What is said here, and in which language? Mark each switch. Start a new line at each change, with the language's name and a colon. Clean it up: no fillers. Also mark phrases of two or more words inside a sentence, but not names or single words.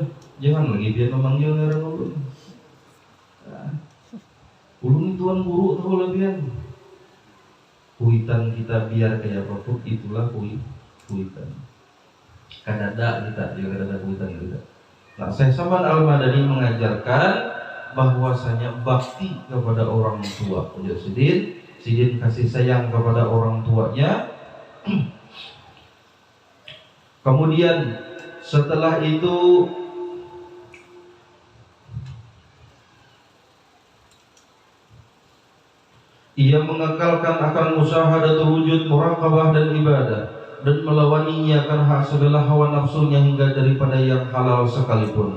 Banjar: Jangan lagi pian memanggil ngaran ulun. Ulun tuan guru tahu lah pian. Kuitan kita biar kayak apapun itulah kuitan. Kadada kita juga kadada kuitan kita.
Indonesian: Nah, Syekh Salman Al-Madani mengajarkan bahwasanya bakti kepada orang tua.
Banjar: Sidin kasih sayang kepada orang tuanya.
Indonesian: Kemudian setelah itu ia mengekalkan akan
Arabic: مشاهدة الوجود,
Indonesian: muraqabah dan ibadah, dan melawaninya akan hak segala hawa nafsunya hingga daripada yang halal sekalipun.